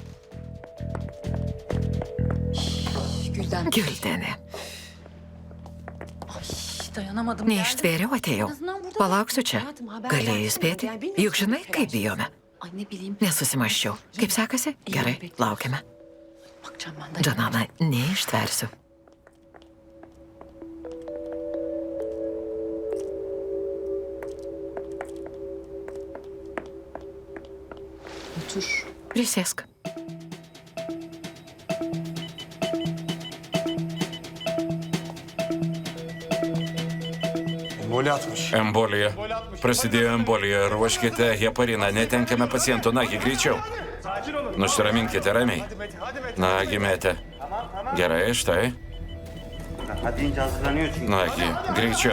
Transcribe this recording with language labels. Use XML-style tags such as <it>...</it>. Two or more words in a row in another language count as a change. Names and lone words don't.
<lt>Gildenė.</lt> <tr>Dayanamadım.</tr> <lt>Neištvėriau, atėjau. Palauksiu čia. Galėjai spėti? Juk žinai, kaip bijome.</lt> <tr>Ay ne bileyim.</tr> <lt>Nesusimaščiau. Kaip sekasi? Gerai, laukiame.</lt> <tr>Bakacağım ben de.</tr> <lt>Džanana, neištversiu.</lt> <tr>Otur.</tr> <lt>Prisėsk.</lt> <tr>Emboli atmış.</tr> <lt>Embolija. Prasidėjo embolija. Ruoškite hepariną. Netenkame pacientų. Nagi, greičiau. Nusiraminkite ramiai. Nagi, metė. Gerai, štai. Nagi, greičiau.</lt>